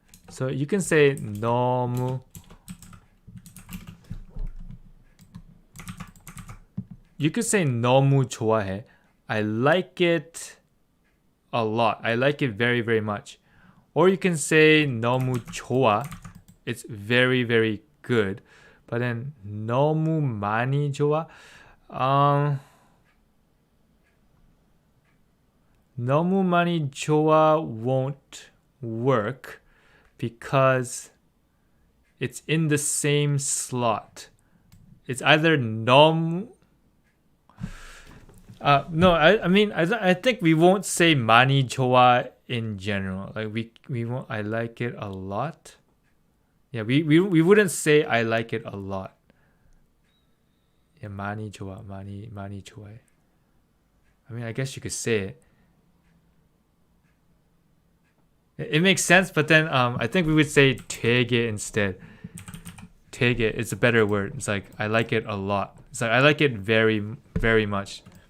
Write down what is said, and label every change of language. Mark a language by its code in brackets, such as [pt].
[en] So you can say 너무. You could say [ko] 너무 좋아해. [en] I like it a lot. I like it very, very much. Or you can say [ko] 너무 좋아. [en] It's very, very good. But then [ko] 너무 많이 좋아. 너무 많이 좋아 [en] won't work because it's in the same slot. It's either 너무. No, I mean I think we won't say [ko] 많이 좋아 [en] in general. Like we won't. I like it a lot. Yeah, we wouldn't say I like it a lot. [ko] Yeah, 많이 좋아, 많이 좋아해. [en] I mean, I guess you could say it. It makes sense, but then I think we would say 되게 instead. 되게 is a better word. It's like I like it a lot. It's like I like it very, very much.